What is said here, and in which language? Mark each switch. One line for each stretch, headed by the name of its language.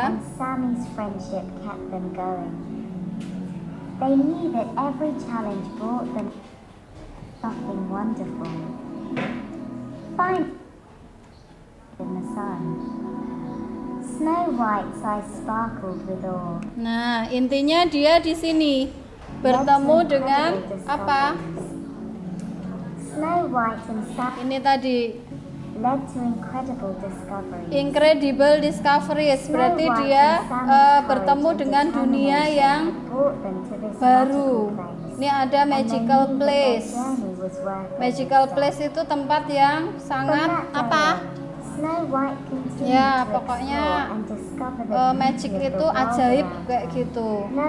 English: and Sammy's friendship kept them going. They knew that every challenge brought them something wonderful. Find in the sun. Snow White's eyes sparkled with awe.
Indonesian: Nah, intinya dia di sini bertemu dengan apa?
English: Snow White and Sammy
Indonesian: Ini tadi
English: led to incredible discoveries. incredible discoveries,
Indonesian: berarti dia bertemu dengan dunia yang baru. Ini ada magical place. Magical place itu tempat yang sangat apa? Ya, pokoknya magic itu ajaib kayak gitu.